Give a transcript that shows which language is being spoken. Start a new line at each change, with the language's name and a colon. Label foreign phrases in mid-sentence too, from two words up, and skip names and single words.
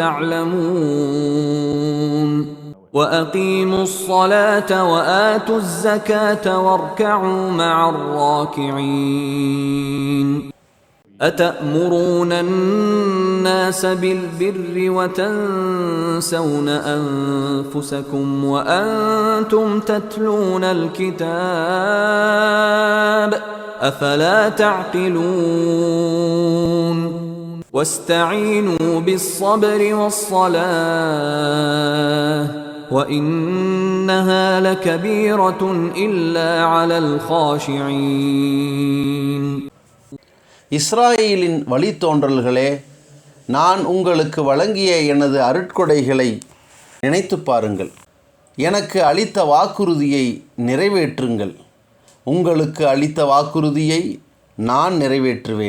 Arabic: تعلمون وأقيموا الصلاة وآتوا الزكاة واركعوا مع الراكعين أتأمرون الناس بالبر وتنسون أنفسكم وأنتم تتلون الكتاب أفلا تعقلون واستعينوا بالصبر والصلاة وإنها لكبيرة إلا على الخاشعين.
Tamil: இஸ்ராயேலின் வழித்தோன்றல்களே, நான் உங்களுக்கு வழங்கிய எனது அருட்கொடைகளை நினைத்து பாருங்கள். எனக்கு அளித்த வாக்குறுதியை நிறைவேற்றுங்கள். உங்களுக்கு அளித்த வாக்குறுதியை நான் நிறைவேற்றுவேன்.